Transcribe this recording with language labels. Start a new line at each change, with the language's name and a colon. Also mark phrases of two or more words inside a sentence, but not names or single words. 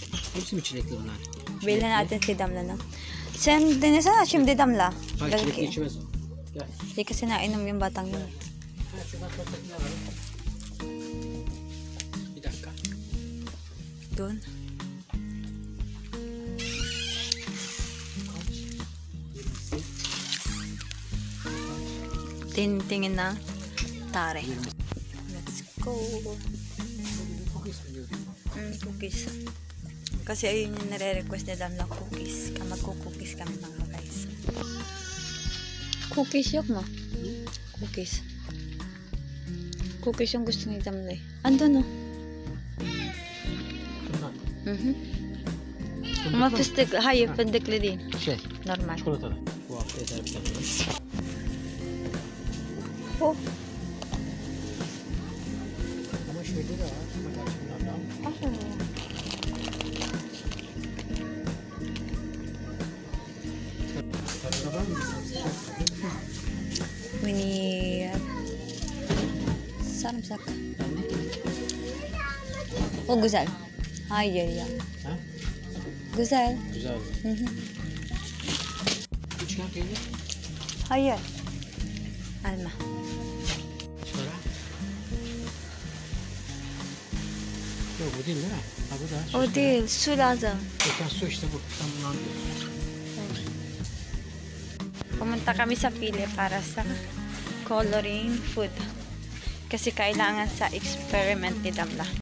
Turkish: Hepsi mi çilekli bunlar?
Filipino: Bilhin natin si Damla, no?
Turkish: Sen, dinasana şimdi Damla. Hayır çilekli
Filipino: Lalaki.
Turkish: içmez o. Gel.
Filipino: Hindi kasi nainom yung batang yun.
Turkish: Ha, şuradan sosakını alalım. Bir dakika.
Filipino: Doon. Tingin na tare.
English: Let's go. Cookies.
Filipino: Kasi ayun yung nare-request ni Damla, cookies. Magko-cookies kami mga guys. Cookies yok mo? Cookies. Cookies yung gusto ni Damla eh. Andun no?
Turkish: Ama fıstık, hayır fındıklı değil. Şey, Normal. çikolatalı. Bu hafta yeter bir tane. Oh. Ama şöyle de var. Bak şunlardan. Sarıda var mı?
English: We need sarımsak.
Turkish: O güzel. Hayır ya. Ha? Güzel. Güzel. Hı hı. Üçgen peynir. Hayır. Alma. Sonra. Yok bu değil mi? Ha bu da. O değil. Su lazım. Geçen su işte bu. Sen bunu anlıyorsun.
Filipino: Pumunta kami sa pili para sa coloring food. Kasi kailangan sa experiment ni Damla.